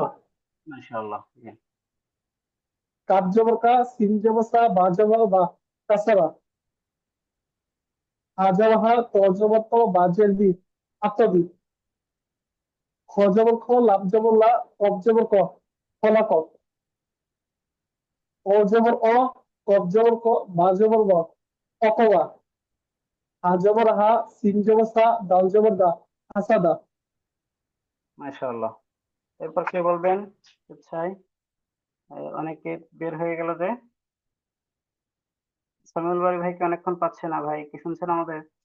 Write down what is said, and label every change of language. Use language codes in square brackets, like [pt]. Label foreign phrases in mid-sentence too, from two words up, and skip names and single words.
[bn] মাশাআল্লাহ, জি। কাব জবর কা, সিন জবর সা, বা জবর বা, কাসারা। হা জবর হা, ত জবর ত, বা জের বি, আত্মবি। খ জবর খ, লাম জবর লা, কফ জবর ক, খলাক। অ জবর অ, কফ জবর ক, বা জবর ব, অকওয়া। হা জবর হা, সিন জবর সা, দাল জবর দা, হাসাদা। মাশাআল্লাহ। এরপর কে বলবেন? আচ্ছাই অনেকে বের হয়ে গেল যে। সামিউল বাড়ি ভাইকে অনেকক্ষণ পাচ্ছে না ভাই, কি শুনছেন আমাদের?